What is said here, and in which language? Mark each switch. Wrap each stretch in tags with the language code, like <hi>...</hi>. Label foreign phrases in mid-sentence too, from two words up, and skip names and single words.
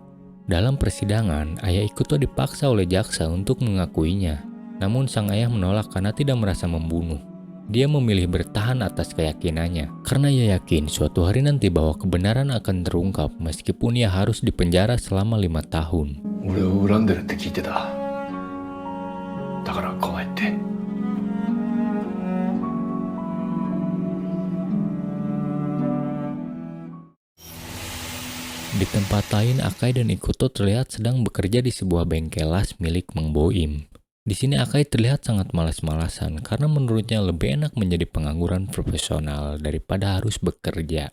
<id>Dalam persidangan, ayah Ikuto dipaksa oleh jaksa untuk mengakuinya. Namun sang ayah menolak karena tidak merasa membunuh. Dia memilih bertahan atas keyakinannya, karena ia yakin suatu hari nanti bahwa kebenaran akan terungkap meskipun ia harus dipenjara selama 5 tahun.</id> <ja>俺を恨んでるって聞いてた。だからこうやって。</ja> <id>Di tempat lain, Akai dan Ikuto terlihat sedang bekerja di sebuah bengkel las milik Mang Boim. Di sini Akai terlihat sangat malas-malasan karena menurutnya lebih enak menjadi pengangguran profesional daripada harus bekerja.</id>